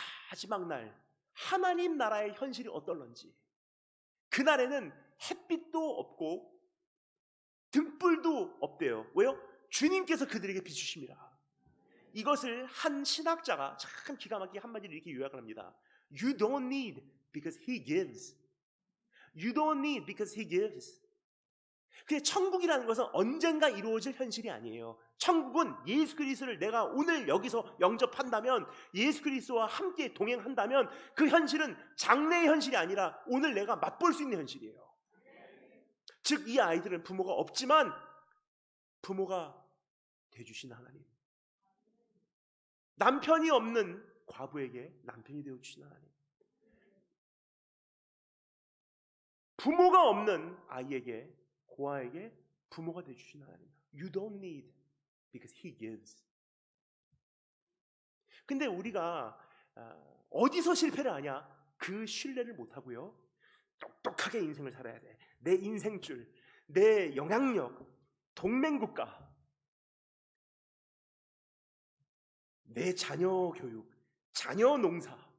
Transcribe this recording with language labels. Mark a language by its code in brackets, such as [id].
[ko] 마지막 날 하나님 나라의 현실이 어떨런지, 그날에는 햇빛도 없고 등불도 없대요. 왜요? 주님께서 그들에게 비추심이라. 이것을 한 신학자가 참 기가 막히게 한마디로 이렇게 요약을 합니다. [en] You don't need because he gives. You don't need because he gives. [ko] 근데 천국이라는 것은 언젠가 이루어질 현실이 아니에요. 천국은 예수 그리스도를 내가 오늘 여기서 영접한다면, 예수 그리스도와 함께 동행한다면 그 현실은 장래의 현실이 아니라 오늘 내가 맛볼 수 있는 현실이에요. 즉 이 아이들은 부모가 없지만 부모가 되주신 하나님, 남편이 없는 과부에게 남편이 되어주신 하나님, 부모가 없는 아이에게, 고아에게 부모가 되어주신 하나님. [en] You don't need because he gives. [ko] 근데 우리가 어디서 실패를 하냐? 그 신뢰를 못하고요, 똑똑하게 인생을 살아야 돼. 내 인생줄, 내 영향력, 동맹국가, 내 자녀 교육, 자녀 농사.